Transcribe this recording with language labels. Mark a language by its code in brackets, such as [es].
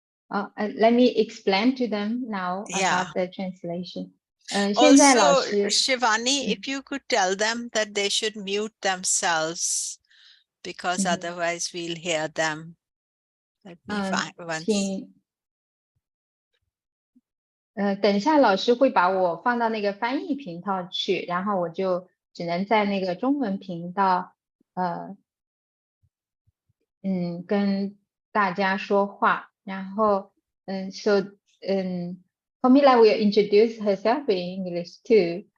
[en] let me explain to them now Yeah. about the translation. Also, Shivani, if you could tell them that they should mute themselves because otherwise we'll hear them. Let me find once. [zh] 等一下老师会把我放到那个翻译频道去，然后我就只能在那个中文频道跟大家说话。然后 [en] Komilla will introduce herself in English too.